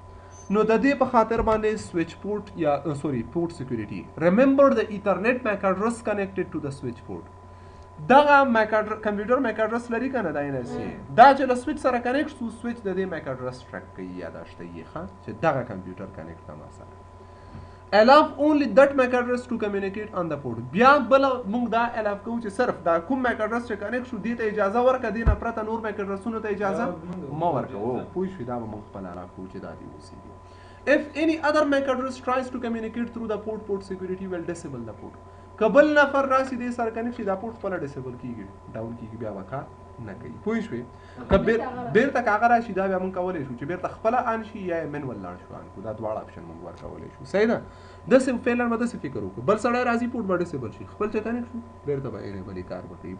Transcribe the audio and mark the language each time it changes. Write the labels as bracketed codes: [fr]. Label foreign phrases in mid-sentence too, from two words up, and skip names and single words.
[ps] نو د دې په خاطر باندې [en] switch port یا port security, remember the Ethernet MAC address connected to the switch port. [ps] دغه [en] computer MAC address [ps] لري کنه، دا نه سي دا چې له سویچ سره کنیکټ شو، سویچ د دې [en] MAC address track [ps] کوي یا داشته یې ښه چې دغه [en] computer connect [ps] کما سره [en] allow only that MAC address to communicate on the port. [ps] بیا بل موږ دا allow کوو چې صرف دا کوم [en] MAC address [ps] چې کنیکټ شو دې ته اجازه ورکړه، دې نه پرته نور [en] MAC addressونو [ps] ته اجازه مه ورکوو. پوه شوې؟ دا به موږ خپل allow کوو چې دا دې اوسېږي. [en] If any other MAC address tries to communicate through the port security will disable the port. [ps] که بل نفر راشي دې سره کنیکټ شي دا پورټ خپله ډیسیبل کېږي، ډاون کېږي، بیا به کار نه کوي. پوه شوې؟ که بیرته که هغه راشي دا بیا موږ کولی شو چې بیرته خپله آن شي یا یې منول لاړ شو آن کړو. دا دواړه اپشن موږ ورکولی شو، صحیح ده؟ داسې فعلا به داسې فکر وکړو، بل سړی راځي پورټ به ډیسیبل شي، خپل چې کنیکټ شو بیرته به انیبل کار به کوي.